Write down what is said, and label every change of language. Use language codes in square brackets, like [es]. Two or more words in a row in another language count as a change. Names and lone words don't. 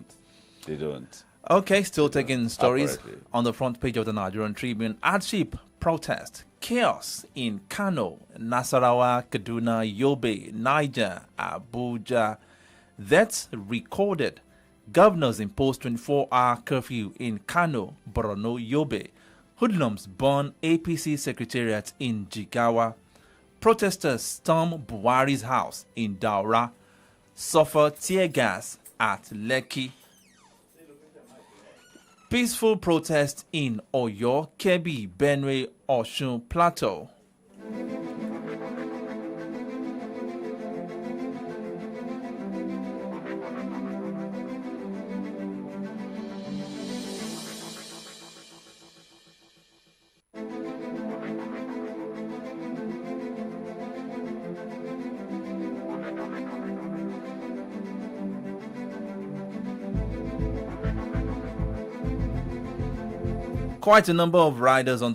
[en] Okay, still taking stories on the front page of the Nigerian Tribune. Hardship protest, chaos in Kano, Nasarawa, Kaduna, Yobe, Niger, Abuja. That's recorded. Governors impose 24-hour curfew in Kano, Borno, Yobe. Hoodlums burn APC secretariat in Jigawa. Protesters storm Buhari's house in Daura. Suffer tear gas at Lekki. Peaceful protest in Oyo, Kebbi, Benue, Osun Plateau. Quite a number of riders on